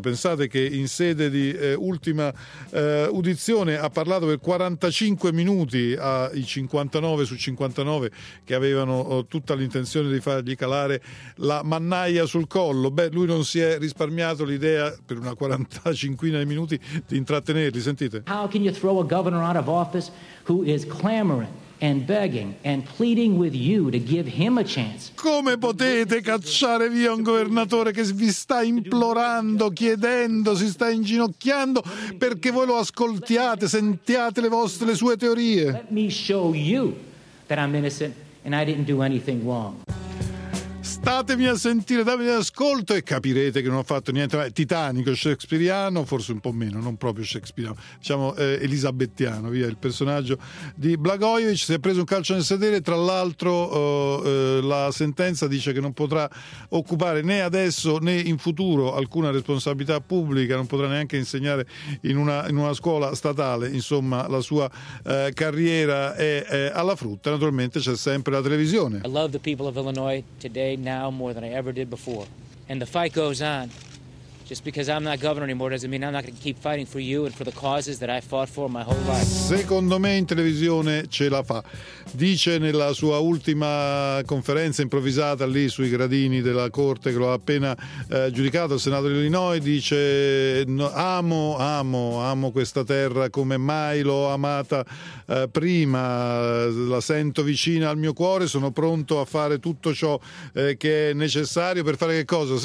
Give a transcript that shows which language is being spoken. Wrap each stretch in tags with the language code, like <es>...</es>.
<it>Pensate che in sede di ultima udizione ha parlato per 45 minuti ai 59 su 59 che avevano tutta l'intenzione di fargli calare la mannaia sul collo. Beh, lui non si è risparmiato l'idea per una 45 minuti di intrattenerli. Sentite.</it> <en>How can you throw a governor out of office who is clamoring and begging and pleading with you to give him a chance?</en> <it>Come potete cacciare via un governatore che vi sta implorando, chiedendo, si sta inginocchiando perché voi lo ascoltiate, sentiate le sue teorie?</it> <en>Let me show you that I'm innocent and I didn't do anything wrong.</en> <it>Aiutatemi a sentire, datemi l'ascolto e capirete che non ho fatto niente. Titanico, shakespeariano, forse un po' meno, non proprio shakespeariano, diciamo elisabettiano, via il personaggio di Blagojevich. Si è preso un calcio nel sedere, tra l'altro la sentenza dice che non potrà occupare né adesso né in futuro alcuna responsabilità pubblica, non potrà neanche insegnare in una scuola statale. Insomma, la sua carriera è alla frutta. Naturalmente c'è sempre la televisione.</it> <en>I love the people of Illinois today, now more than I ever did before. And the fight goes on. Just because I'm not governor anymore doesn't mean I'm not going to keep fighting for you and for the causes that I fought for my whole life.</en> <it>Secondo me in televisione ce la fa. Dice nella sua ultima conferenza improvvisata lì sui gradini della corte che lo ha appena giudicato, il Senato di Illinois, dice: amo questa terra come mai l'ho amata prima, la sento vicina al mio cuore, sono pronto a fare tutto ciò che è necessario per fare che cosa?</it>